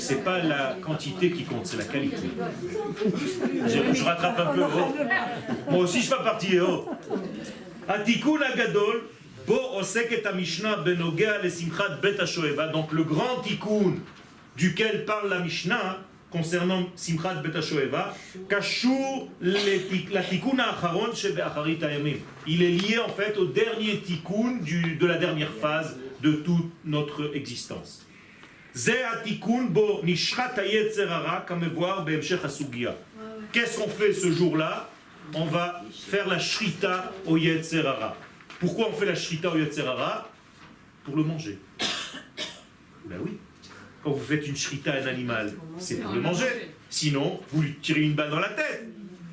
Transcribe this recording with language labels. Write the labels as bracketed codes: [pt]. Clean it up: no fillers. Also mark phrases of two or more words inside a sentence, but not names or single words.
[fr] C'est pas la quantité qui compte, c'est la qualité. Je rattrape un peu. Oh. Moi aussi je fais partie. Oh. [he] התיקון הגדול בו עוסקת המשנה בנוגע לשמחת בית השואבה. [fr] Donc le grand Tikkun duquel parle la Mishnah concernant Simchat Bet HaShoeva, [he] קשור לתיקון האחרון שבאחרית הימים. [fr] Il est lié en fait au dernier Tikkun de la dernière phase de toute notre existence. [he] זה תיקון בו נשחט היצר הרע כמבואר בהמשך הסוגיא. [fr] Qu'est-ce qu'on fait ce jour-là? On va faire la shrita au [he] יצר הרע. [fr] Pourquoi on fait la shrita au [he] יצר הרע? [fr] Pour le manger. Ben oui. Quand vous faites une shrita à un animal, c'est pour le manger. Sinon, vous lui tirez une balle dans la tête.